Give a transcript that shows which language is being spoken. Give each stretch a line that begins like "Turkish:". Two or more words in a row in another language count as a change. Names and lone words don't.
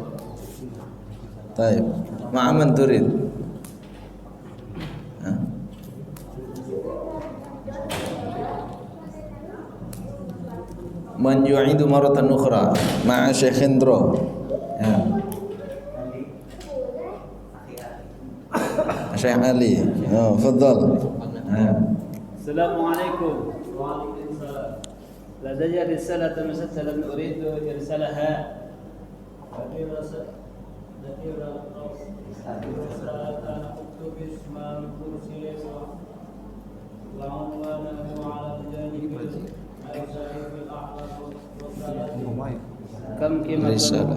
Arabic: طيب. مع من تريد. من يعيد مرة أخرى مع Syekh Indro. يا. Syekh Ali. أوه، تفضل. السلام عليكم. وعليكم السلام. لدي رسالة مسجلة أريد إرسالها. كم رسالة.